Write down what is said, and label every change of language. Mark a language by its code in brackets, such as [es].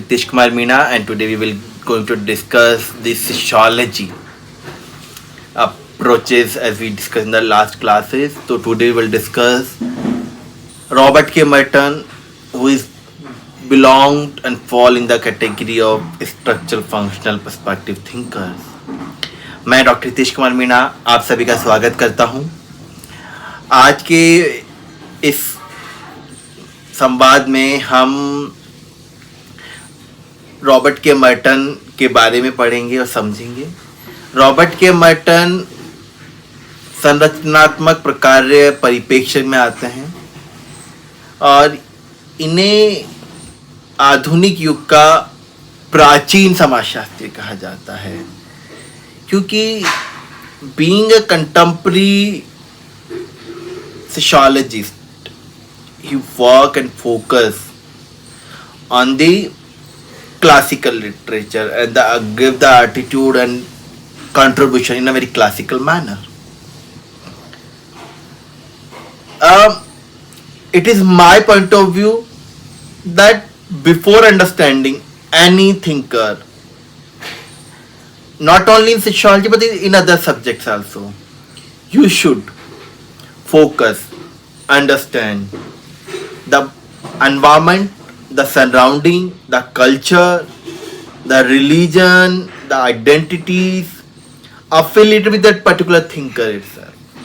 [en] Hitesh Kumar Meena, and today we will going to discuss the sociology approaches as we discussed in the last classes. So today we will discuss Robert K. Merton, who is belonged and fall in the category of structural functional perspective thinkers. [hi] मैं doctor Hitesh Kumar Meena आप सभी का स्वागत करता हूं। आज के इस संवाद में हम रॉबर्ट के मर्टन के बारे में पढ़ेंगे और समझेंगे। रॉबर्ट के मर्टन संरचनात्मक प्रकार्य परिप्रेक्ष्य में आते हैं और इन्हें आधुनिक युग का प्राचीन समाजशास्त्री कहा जाता है, क्योंकि [en] Being a contemporary sociologist, he work and focus on the classical literature and give the attitude and contribution in a very classical manner. It is my point of view that before understanding any thinker, not only in sociology but in other subjects also, you should focus, understand the environment, the surrounding, the culture, the religion, the identities affiliated with that particular thinker itself.